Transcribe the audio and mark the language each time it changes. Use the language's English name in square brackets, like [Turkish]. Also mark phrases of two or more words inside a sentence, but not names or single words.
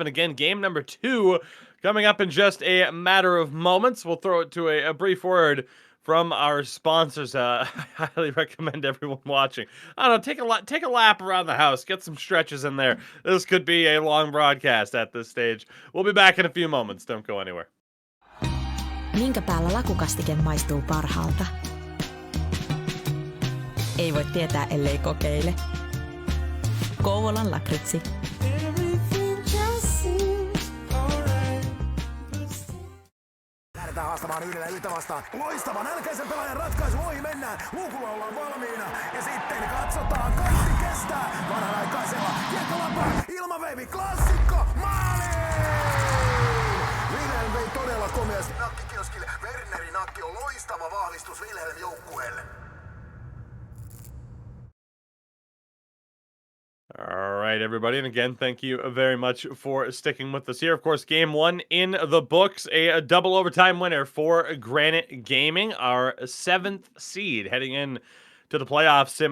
[English] Again, game number 2 coming up in just a matter of moments. We'll throw it to a brief word from our sponsors. I highly recommend everyone watching. I don't know, take a lap around the house, get some stretches in there. This could be a long broadcast at this stage. We'll be back in a few moments. Don't go anywhere. [Finnish] Minkä päällä lakukastike maistuu parhaalta? Ei voi tietää, ellei kokeile. Kouvolan lakritsi. Lähdetään haastamaan 1-1 vastaan. Loistava nälkäisen pelaajan ratkaisu, ohi mennään. Luukulla ollaan valmiina. Ja sitten katsotaan, kaikki kestää. Vanhanaikaisella kiekkolapaa, ilmaveivi, klassikko, maali! Vastus Wilhelm joukkueelle. [English] All right, everybody. And again, thank you very much for sticking with us here. Of course, game one in the books, a double overtime winner for Granite Gaming, our 7th seed heading in to the playoffs, Sim.